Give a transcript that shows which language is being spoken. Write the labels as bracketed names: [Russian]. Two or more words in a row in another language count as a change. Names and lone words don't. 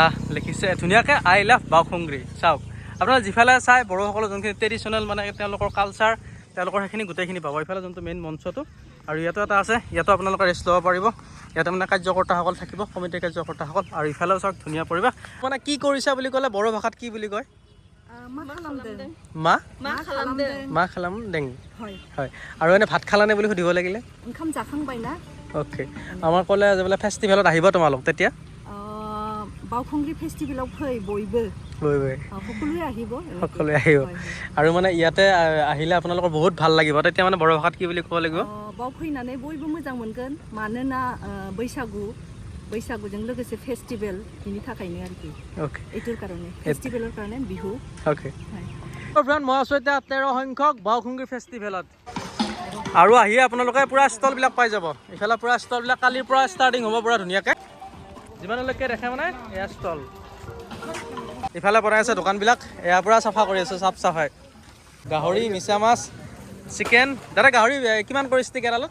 [Assamese] লিখিছে ধুনীয়াকৈ [English] I love [Assamese] বাওখুংৰি চাওক আপোনাৰ যিফালে চাই বড়োসকলৰ যোনখিনি ট্ৰেডিশ্যনেল মানে তেওঁলোকৰ কালচাৰ তেওঁলোকৰ সেইখিনি গোটেইখিনি পাব এইফালে যোনটো মেইন মঞ্চটো আৰু ইয়াতো এটা আছে ইয়াতো আপোনালোকে ৰেষ্ট ল'ব পাৰিব ইয়াতে মানে কাৰ্যকৰ্তাসকল থাকিব কমিটিৰ কাৰ্যকৰ্তাসকল আৰু ইফালেও চাওক ধুনীয়া পৰিৱেশ মানে কি কৰিছা বুলি ক'লে বড়ো ভাষাত কি বুলি কয় [Bodo] मा खालाम दं [Assamese] হয় আৰু এনে ভাত খালানে বুলি সুধিব লাগিলে অ'কে আমাৰ ক'লে যে বোলে ফেষ্টিভেলত আহিব তোমালোক তেতিয়া বাওখুংৰি ফেষ্টিভেলত বইবে সকলোৱে আহিব আৰু মানে ইয়াতে আহিলে আপোনালোকৰ বহুত ভাল লাগিব তেতিয়া মানে বড়ো ভাষাত কি বুলি ক'ব লাগিব [Bodo] বাও फैनानै बयबो मोजां मोनगोन मानोना बैसागुजों लोगोसे फेस्टिभेल बिनि थाखायनो आरोखि [English] ओके [Assamese] এইটোৰ কাৰণে ফেষ্টিভেলৰ কাৰণে বিহু [English] okay friend [Assamese] মই আছোঁ এতিয়া 13 সংখ্যক বাওখুংৰি ফেষ্টিভেলত আৰু আহি আপোনালোকে পুৰা ষ্টলবিলাক পাই যাব ইফালে পুৰা ষ্টলবিলাক কালিৰ পৰা ষ্টাৰ্টিং হ'ব পুৰা ধুনীয়াকৈ যিমানলৈকে দেখে মানে এয়া ষ্টল ইফালে বনাই আছে দোকানবিলাক এয়া পুৰা চাফা কৰি আছে চাফ চাফাই গাহৰি মিছা মাছ চিকেন দাদা গাহৰি কিমান কৰি ষ্টিক এডালত